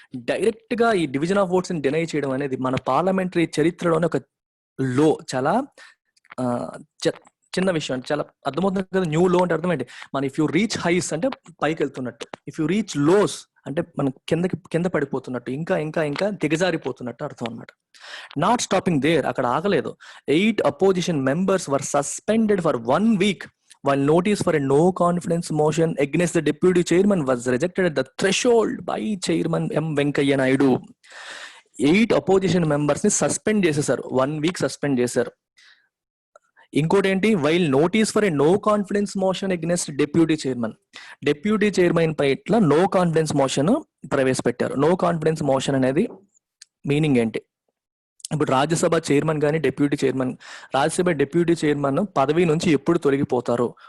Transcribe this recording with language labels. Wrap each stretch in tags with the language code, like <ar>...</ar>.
<te>Direct గా ఈ division of votes ని డినై చేయడం అనేది మన పార్లమెంటరీ చరిత్రలోనే ఒక లో. చాలా చిన్న విషయం, చాలా అర్థమవుతుంది కదా. న్యూ లో అంటే అర్థం ఏంటి, మన</te> <en>if you reach highs</en> <te>అంటే పైకి వెళ్తున్నట్టు,</te> <en>if you reach lows</en> <te>అంటే మనం కింద పడిపోతున్నట్టు, ఇంకా ఇంకా ఇంకా దిగజారిపోతున్నట్టు అర్థం అనమాట.</te> <en>not stopping there,</en> <te>అక్కడ ఆగలేదు.</te> <en>8 opposition members were suspended for 1 week while notice for a no confidence motion against the deputy chairman was rejected at the threshold by chairman M. Venkaiah Naidu.</en> <te>8 opposition members ని suspend చేసేసారు, 1 week suspend చేశారు. ఇంకోటి ఏంటి,</te> <en>while notice for a no confidence motion against deputy chairman</en> <te>పై ఇట్లా no confidence motion ప్రవేశపెట్టారు. No confidence motion అనేది meaning ఏంటి, ఇప్పుడు రాజ్యసభ చైర్మన్ కానీ రాజ్యసభ డిప్యూటీ చైర్మన్ పదవి నుంచి ఎప్పుడు తొలగిపోతారు?</te>